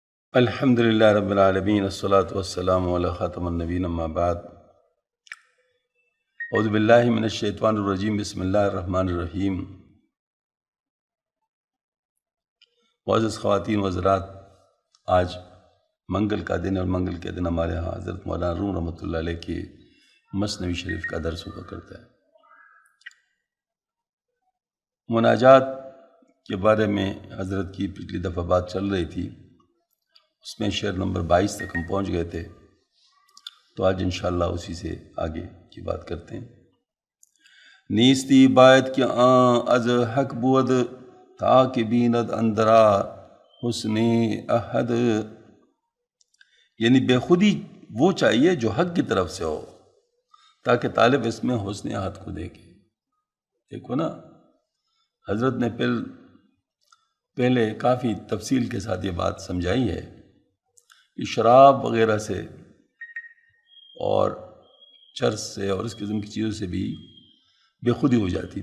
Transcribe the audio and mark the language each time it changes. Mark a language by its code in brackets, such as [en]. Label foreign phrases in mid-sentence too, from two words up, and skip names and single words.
[ar] الحمد للہ رب العالمین والصلاة والسلام علی خاتم النبیین اما بعد اعوذ باللہ من الشیطان الرجیم بسم اللہ الرحمن الرحیم۔ [ur] معزز خواتین و حضرات، آج منگل کا دن اور منگل کے دن ہمارے ہاں حضرت مولانا روم [ar] رحمۃ اللہ علیہ [ur] کی مثنوی شریف کا درس ہوا کرتا ہے۔ مناجات کے بارے میں حضرت کی پچھلی دفعہ بات چل رہی تھی، اس میں شعر نمبر 22 تک ہم پہنچ گئے تھے، تو آج انشاءاللہ اسی سے آگے کی بات کرتے ہیں۔ [fa] نیستی باید کہ از حق بود تا کہ بیند اندرا حسن احد، [ur] یعنی بے خودی وہ چاہیے جو حق کی طرف سے ہو تاکہ طالب اس میں حسن احد کو دیکھے۔ دیکھو نا، حضرت نے پہلے کافی تفصیل کے ساتھ یہ بات سمجھائی ہے کہ شراب وغیرہ سے اور چرس سے اور اس قسم کی چیزوں سے بھی بے خودی ہو جاتی ہے۔